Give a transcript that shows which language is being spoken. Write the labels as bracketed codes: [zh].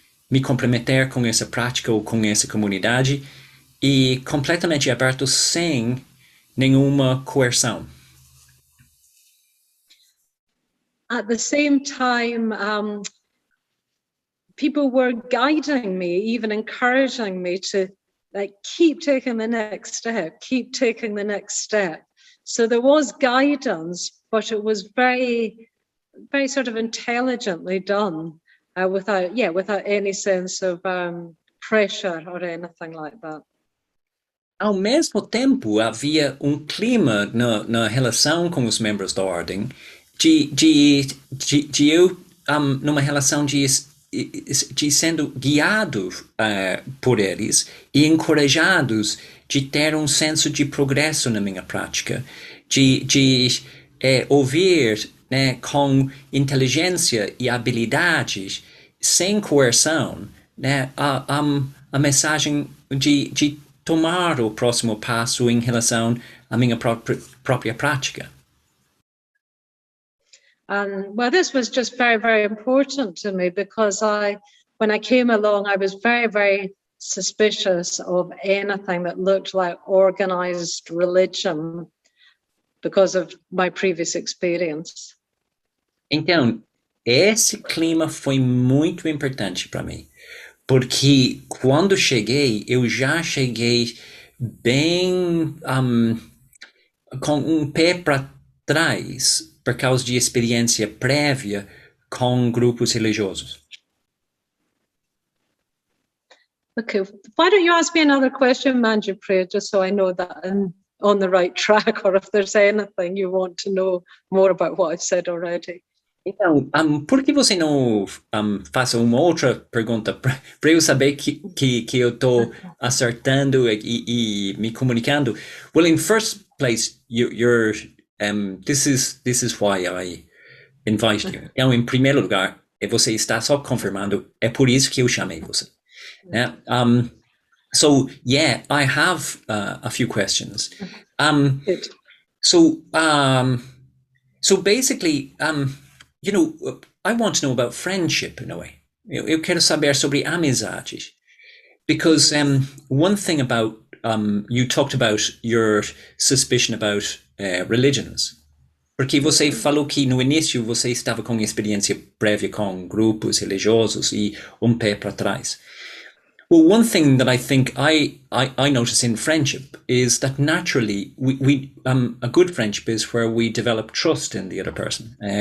[pt] me comprometer com essa prática ou com essa comunidade e completamente aberto sem nenhuma coerção. [en] At the same time, people were guiding me, even encouraging me to keep taking the next step, keep taking the next step. So there was guidance, but it was very, very sort of intelligently done, without any sense of pressure or anything like that. [pt] Ao mesmo tempo, havia clima na relação com os membros da ordem de eu numa relação de sendo guiado por eles e encorajados de ter senso de progresso na minha prática, de ouvir, né, com inteligência e habilidades, sem coerção, né, a mensagem de tomar o próximo passo em relação à minha própria prática. [en] Well, this was just very, very important to me because when I came along, I was very, very suspicious of anything that looked like organized religion because of my previous experience. [pt] Então, esse clima foi muito importante para mim, porque quando cheguei, eu já cheguei bem com um pé para trás, por causa de experiência prévia com grupos religiosos. [en] Okay, why don't you ask me another question, Manjupriya, just so I know that I'm on the right track, or if there's anything you want to know more about what I've said already. [pt] Então, por que você não faça uma outra pergunta para eu saber que eu estou acertando e me comunicando? [en] Well, in first place, you're this is why I invite you. [pt] Então, em primeiro lugar, você está só confirmando. É por isso que eu chamei você. Né? [en] So yeah, I have a few questions. Good. So basically, you know, I want to know about friendship in a way. [pt] Eu quero saber sobre amizades, [en] because one thing about you talked about your suspicion about religions, [pt] porque você falou que no início você estava com experiência prévia com grupos religiosos e pé para trás. [en] Well, one thing that I think I notice in friendship is that naturally we a good friendship is where we develop trust in the other person.